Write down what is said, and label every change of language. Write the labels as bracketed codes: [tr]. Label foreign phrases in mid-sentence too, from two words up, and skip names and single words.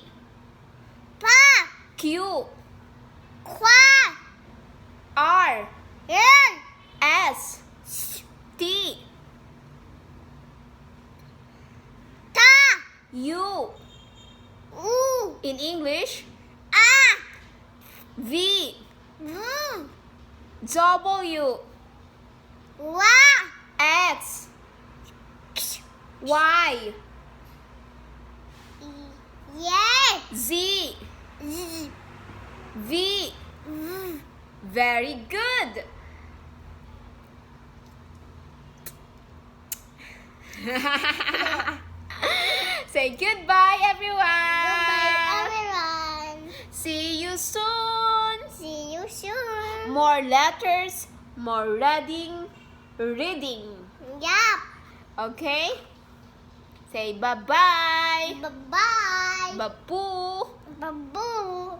[en] P. Q. Q. R. L. S. T. T. U. U. In English, A. V. V. W. Y. X. Y. Y. Z. Z. V. V. Very good. Say goodbye, everyone. Goodbye, everyone. See you soon. See you soon. More letters, more reading. Yep. Okay? Say bye-bye. Bye-bye. Babu. Babu.